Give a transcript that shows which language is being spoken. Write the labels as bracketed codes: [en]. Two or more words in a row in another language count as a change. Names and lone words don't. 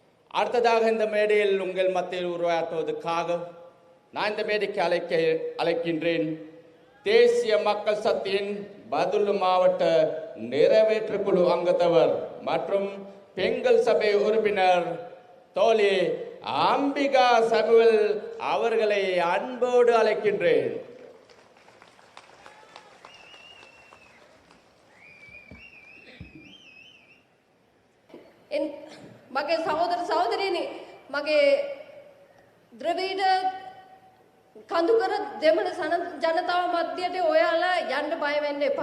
[ta] அடுத்ததாக இந்த மேடையில் உங்கள் மத்தியில் உருவாக்குவதற்காக நான் இந்த மேடைக்கு அழைக்கின்றேன் தேசிய மக்கள் சக்தியின் பதுளு மாவட்ட நிறைவேற்று குழு அங்கத்தவர் மற்றும் பெண்கள் சபை உறுப்பினர் தோழி அம்பிகா சமுவேல் அவர்களை அன்போடு அழைக்கின்றேன். [si] මගේ සහෝදර සහෝදරියනි මගේ ද්‍රවිඩ කඳුකර දෙමළ ජනතාව මැදට ඔයාලා යන්න බය වෙන්න එපා.